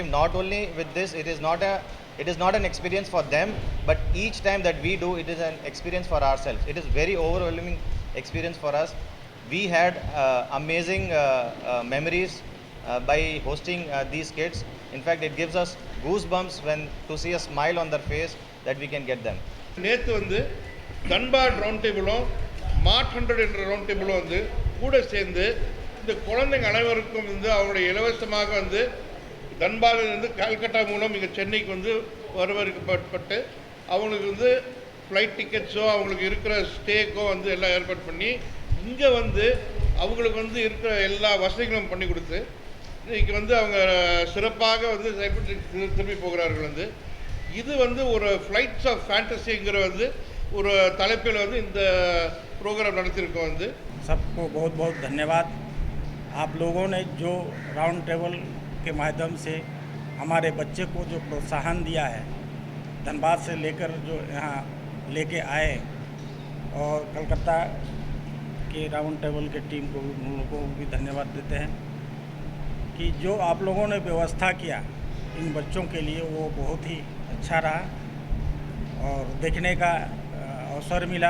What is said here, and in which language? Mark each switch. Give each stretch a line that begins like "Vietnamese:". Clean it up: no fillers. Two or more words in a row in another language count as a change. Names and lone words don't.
English: Not only with this, it is not an experience for them, but each time that we do, it is an experience for ourselves. It is very overwhelming experience for us. We had amazing memories by hosting these kids. In fact, it gives us goosebumps to see a smile on their face that we can get them.
Tamil: நேற்று வந்து தன்பாட் ரவுண்ட் டேபிளும் மார்ட் 100 என்ற ரவுண்ட் டேபிளும் வந்து கூட சேர்ந்து இந்த குழந்தைங்க அனைவருக்கும் வந்து அவருடைய இலவசமாக வந்து தன்பாதிலிருந்து கல்கட்டா மூலம் இங்கே சென்னைக்கு வந்து வரவேற்கப்பட்டு அவங்களுக்கு வந்து
English: flight tickets
Tamil: அவங்களுக்கு இருக்கிற ஸ்டேக்கோ வந்து எல்லாம் ஏற்பாடு பண்ணி இங்கே வந்து அவங்களுக்கு வந்து இருக்கிற எல்லா வசதிகளும் பண்ணி கொடுத்து இன்றைக்கி வந்து அவங்க சிறப்பாக வந்து செயல்பட்டு திரும்பி போகிறார்கள். வந்து இது வந்து ஒரு ஃப்ளைட்ஸ் ஆஃப் ஃபேண்டசிங்கிற வந்து ஒரு தலைப்பில் வந்து இந்த ப்ரோக்ராம் நடத்தியிருக்கோம். வந்து
Hindi: सबको बहुत बहुत धन्यवाद. आप लोगों ने जो राउंड टेबल के माध्यम से हमारे बच्चे को जो प्रोत्साहन दिया है, धनबाद से लेकर जो यहाँ लेके आए, और कलकत्ता के राउंड टेबल के टीम को उन लोगों को भी धन्यवाद देते हैं कि जो आप लोगों ने व्यवस्था किया इन बच्चों के लिए, वो बहुत ही अच्छा रहा और देखने का अवसर मिला.